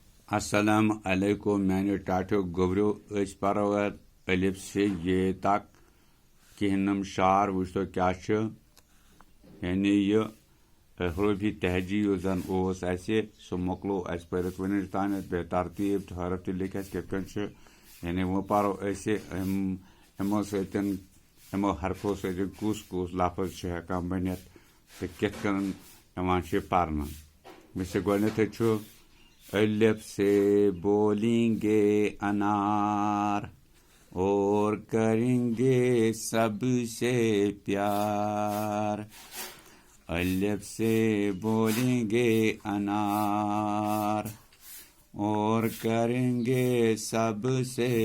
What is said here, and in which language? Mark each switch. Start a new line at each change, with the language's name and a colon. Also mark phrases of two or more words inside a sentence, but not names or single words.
Kashmiri: السلام علیکم میانیو ٹاٹھو گوبریو اس پرو الف سے یہ تک کہنم شعر وچھتو کیا یعنی یہ حروفی تہجی یس زن سہ مکلو اس پرت ونچ تان بے ترتیب تو حرف تہ لکھ کت کن یعنی وہ پرو ہمو ستن ہمو حرفو ستن کس کس لفظ ہکان بنت تو کت کن پرن مجھ سے گۄڈنیتھے
Urdu: الف سے بولیں گے انار اور کریں گے سب سے پیار الف سے بولیں گے انار اور کریں گے سب سے